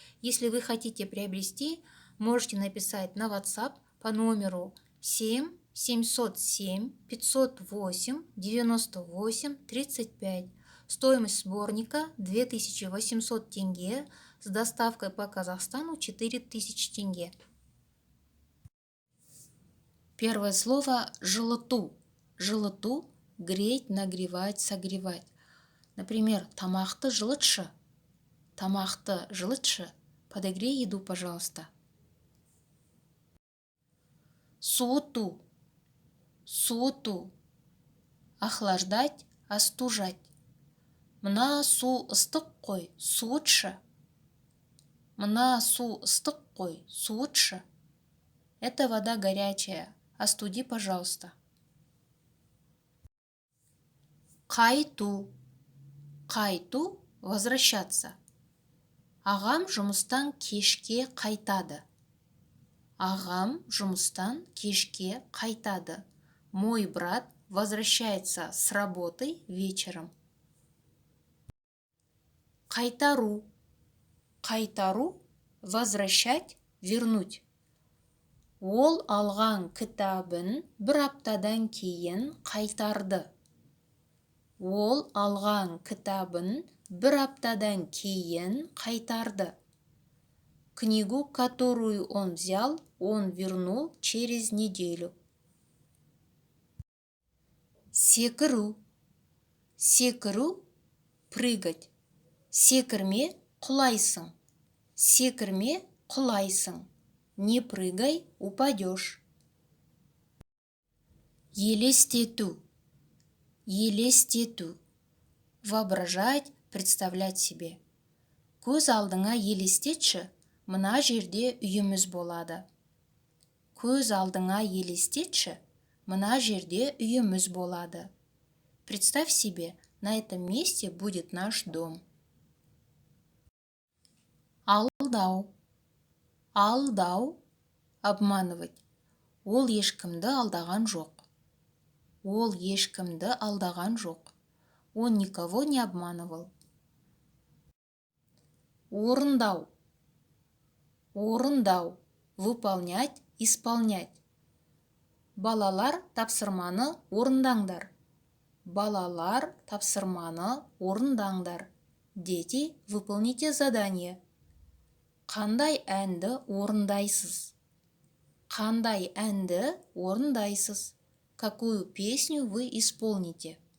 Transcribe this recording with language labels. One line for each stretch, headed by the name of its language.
Russian: Если вы хотите приобрести, можете написать на WhatsApp по номеру 7 707 508 98 35. Стоимость сборника 2800 тенге, с доставкой по Казахстану 4000 тенге. Первое слово «жылыту». Жылыту – греть, нагревать, согревать.
Kazakh: Например, тамақты жылытшы. Тамақты жылытшы.
Russian: Подогрей еду, пожалуйста.
Kazakh: Суыту. Суыту.
Russian: Охлаждать, остужать.
Kazakh: Мына су ыстық қой, суытшы. Мына су ыстық қой, суытшы.
Russian: Это вода горячая. Остуди, пожалуйста.
Kazakh: Қайту. Қайту –
Russian: возвращаться.
Kazakh: Ағам жұмыстан кешке қайтады. Ағам жұмыстан кешке қайтады.
Russian: Мой брат возвращается с работы вечером.
Kazakh: Қайтару. Қайтару –
Russian: возвращать, вернуть.
Kazakh: Ол алған кітабын бір аптадан кейін қайтарды. Ол алған кітабын бір аптадан кейін қайтарды.
Russian: Книгу, которую он взял, он вернул через неделю.
Kazakh: Секіру. Секіру –
Russian: прыгать.
Kazakh: Секірме – құлайсың. Секірме – құлайсың.
Russian: Не прыгай, упадешь.
Kazakh: Елестету. Елестету.
Russian: Воображать, представлять себе.
Kazakh: Көз алдыңа елестетші, мына жерде үйіміз болады. Көз алдыңа елестетші, мына жерде үйіміз болады.
Russian: Представь себе, на этом месте будет наш дом.
Kazakh: Алдау. Алдау –
Russian: обманывать.
Kazakh: Ол ешкімді алдаған жоқ. Ол ешкімді алдаған жоқ.
Russian: Он никого не обманывал.
Kazakh: Орындау. Орындау –
Russian: выполнять, исполнять.
Kazakh: Балалар, тапсырманы орындаңдар. Балалар, тапсырманы орындаңдар.
Russian: Дети, выполните задание.
Kazakh: Қандай әнді орындайсыз? Қандай әнді орындайсыз?
Russian: Какую песню вы исполните?